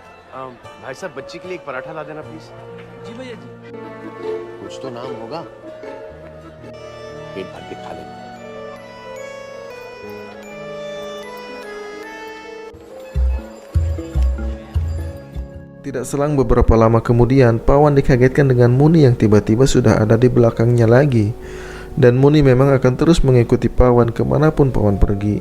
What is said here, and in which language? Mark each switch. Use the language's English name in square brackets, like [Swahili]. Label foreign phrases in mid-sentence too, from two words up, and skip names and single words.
[Hindi] भाई साहब बच्ची के लिए एक पराठा ला देना प्लीज। जी भैया जी। कुछ तो नाम होगा, पेट भर के खा ले। [Indonesian] Tidak selang beberapa lama kemudian, Pawan dikagetkan dengan Muni yang tiba-tiba sudah ada di belakangnya lagi. Dan Muni memang akan terus mengikuti Pawan kemanapun Pawan pergi.